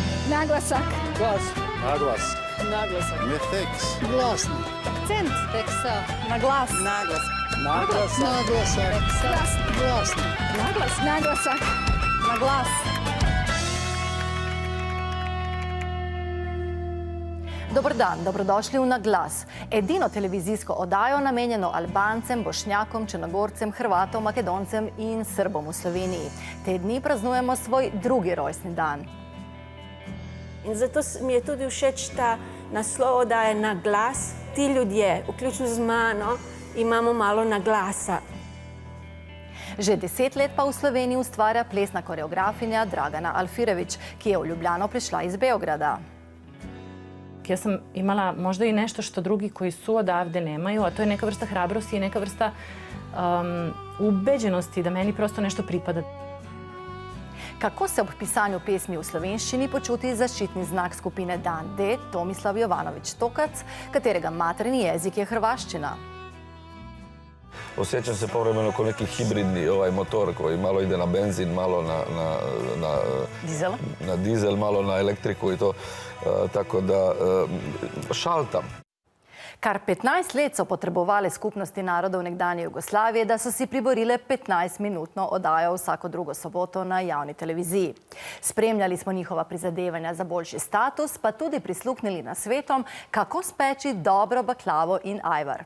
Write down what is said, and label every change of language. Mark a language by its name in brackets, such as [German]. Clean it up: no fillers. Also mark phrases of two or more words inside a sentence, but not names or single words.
[Croatian] Naglasak. Glas. Naglas. Naglasak. Meteks. Glasni. Akcent. Teksa. Naglas. Naglas. Naglasak. Naglasak. Glas. Glasni. Naglas. Naglasak. Naglas. [Slovenian] Dober dan, dobrodošli v Naglas. Edino televizijsko oddajo namenjeno Albancem, Bošnjakom, Črnogorcem, Hrvatom, Makedoncem in Srbom v Sloveniji. Te dni praznujemo svoj drugi rojstni dan. In zato mi je tudi všeč ta naslov oddaje Naglas. Ti ljudje, vključno z mano, imamo malo naglasa. Že 10 let pa v Sloveniji ustvarja plesna koreografinja Dragana Alfirević, ki je v Ljubljano prišla iz Beograda. [Serbian] Ja sam imala možda i nešto što drugi koji su odavde nemaju, a to je neka vrsta hrabrosti i neka vrsta ubeđenosti da meni prosto nešto pripada. [Slovenian] Kako se ob pisanju pesmi v slovenščini počuti zaščitni znak skupine Dan D, Tomislav Jovanović Tokac, katerega materni jezik je hrvaščina? [Croatian] Osjećam se povremeno kao neki hibridni motor koji malo ide na benzin, malo na dizel, malo na elektriku i to. Tako da šaltam. [Slovenian] Kar 15 let so potrebovali skupnosti narodov nekdanje Jugoslavije, da so si priborile 15-minutno oddajo vsako drugo soboto na javni televiziji. Spremljali smo njihova prizadevanja za boljši status, pa tudi prisluhnili nasvetom, kako speči dobro baklavo in ajvar.